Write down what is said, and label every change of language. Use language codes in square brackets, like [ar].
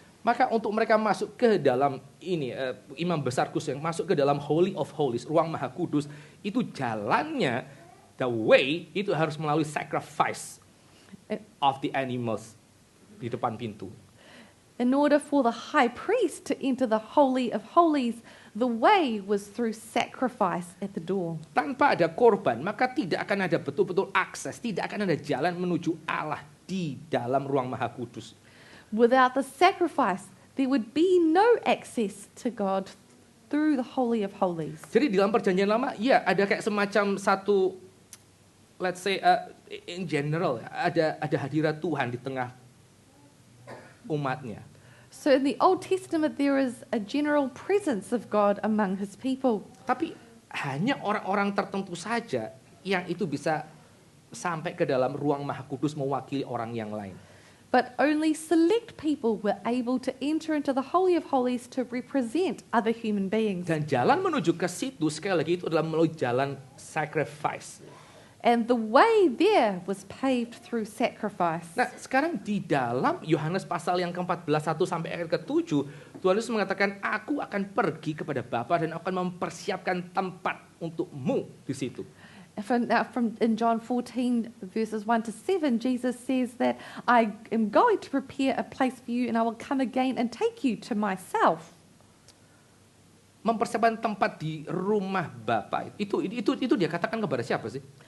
[id] Maka untuk mereka masuk ke dalam ini, imam besar kudus yang masuk ke dalam Holy of Holies, ruang maha kudus, itu jalannya, the way, itu harus melalui sacrifice of the animals di depan pintu. [en] In order for the high priest to enter the Holy of Holies, the way was through sacrifice at the door. [id] Tanpa ada korban, maka tidak akan ada betul-betul akses, tidak akan ada jalan menuju Allah di dalam ruang maha kudus. [en] Without the sacrifice, there would be no access to God through the Holy of Holies. [id] Jadi di dalam perjanjian lama, ya ada kayak semacam satu, let's say in general, ada hadirat Tuhan di tengah umatnya. [en] So in the Old Testament, there is a general presence of God among his people. [id] Tapi hanya orang-orang tertentu saja yang itu bisa sampai ke dalam ruang maha kudus mewakili orang yang lain. [en] But only select people were able to enter into the Holy of Holies to represent other human beings. [id] Dan jalan menuju ke situ sekali lagi itu adalah melalui jalan sacrifice. [en] And the way there was paved through sacrifice. [id] Nah, sekarang di dalam Yohanes pasal yang ke-14 1 sampai ayat ke-7, Tuhan Yesus mengatakan, "Aku akan pergi kepada Bapa dan akan mempersiapkan tempat untukmu di situ." [en] In John 14 verses 1 to 7, Jesus says that I am going to prepare a place for you and I will come again and take you to myself. [id] Mempersiapkan tempat di rumah Bapa itu dia katakan kepada siapa sih?